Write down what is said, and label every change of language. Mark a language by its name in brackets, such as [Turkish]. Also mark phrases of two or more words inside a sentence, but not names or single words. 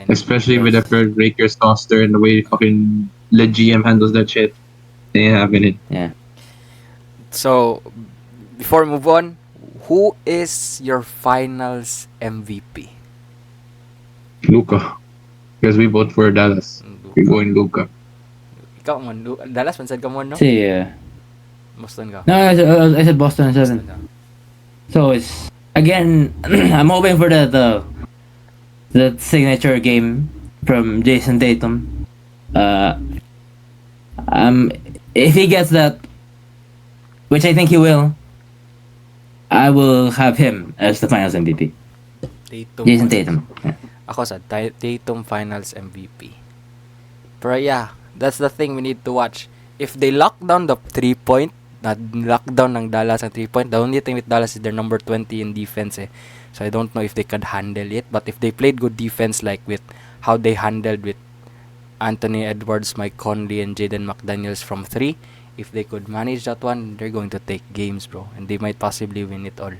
[English] Especially with the Fred Rakers roster and the way fucking the GM handles that shit. It ain't happening. Yeah. So before we move on, who is your finals MVP? Luka. Because we vote for Dallas. We're going Luka. [Hiligaynon] Ikaw man, Dallas, pansad ka mo, no? [English] See, [Hiligaynon] Boston ka. [English] no, I said Boston 7. [Hiligaynon] Boston ka. [English] So it's again, I'm hoping for the signature game from Jason Tatum. If he gets that, which I think he will, I will have him as the Finals MVP. Tatum. Jason Tatum. Yeah. [Hiligaynon] Ako sa Tatum Finals MVP. [English] Pero yeah, that's the thing we need to watch. If they lock down the 3-point, [Filipino] lockdown ng Dallas ang 3-point, [English] the only thing with Dallas is they're number 20 in defense eh. So I don't know if they could handle it. But if they played good defense like with how they handled with Anthony Edwards, Mike Conley, and Jaden McDaniels from 3, if they could manage that one, they're going to take games, bro. And they might possibly win it all.